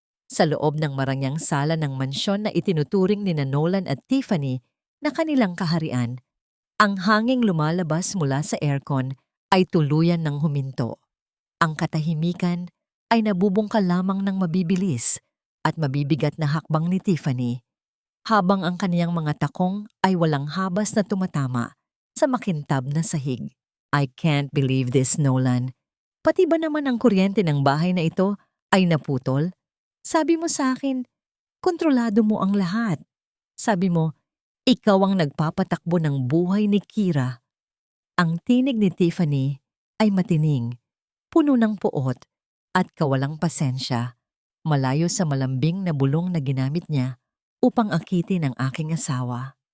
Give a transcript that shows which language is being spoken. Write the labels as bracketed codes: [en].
[tl] Sa loob ng marangyang sala ng mansyon na itinuturing ni Nolan at Tiffany na kanilang kaharian, ang hanging lumalabas mula sa aircon ay tuluyan ng huminto. Ang katahimikan ay nabubungkal lamang ng mabibilis at mabibigat na hakbang ni Tiffany, habang ang kaniyang mga takong ay walang habas na tumatama sa makintab na sahig. [en] I can't believe this, Nolan. [tl] Pati ba naman ang kuryente ng bahay na ito ay naputol? Sabi mo sa akin, kontrolado mo ang lahat. Sabi mo, ikaw ang nagpapatakbo ng buhay ni Kira. Ang tinig ni Tiffany ay matining, puno ng puot at kawalang pasensya, malayo sa malambing na bulong na ginamit niya upang akitin ang aking asawa.